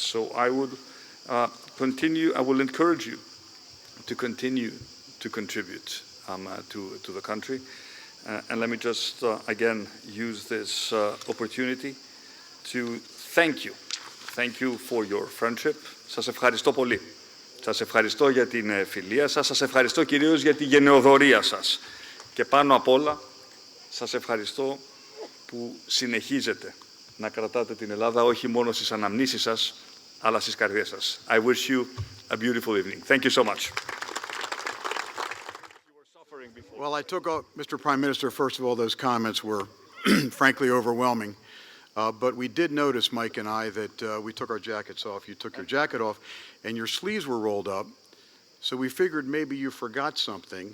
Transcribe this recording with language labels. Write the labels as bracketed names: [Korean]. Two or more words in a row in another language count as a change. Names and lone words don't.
[English] So I would I will encourage you to continue to contribute to the country. And let me just again use this opportunity to thank you. Thank you for your friendship. [Greek] Σας ευχαριστώ πολύ. Σας ευχαριστώ για την φιλία σας. Σας ευχαριστώ κυρίως για τη γενεοδωρία σας. Και πάνω απ' όλα, σας ευχαριστώ που συνεχίζετε να κρατάτε την Ελλάδα όχι μόνο στις αναμνήσεις σας, αλλά στις καρδιές σας. [English] I wish you a beautiful evening. Thank you so much. Well, I took Mr. Prime Minister, first of all, those comments were frankly overwhelming. But we did notice, Mike and I, that we took our jackets off. You took your jacket off, and your sleeves were rolled up. So we figured maybe you forgot something.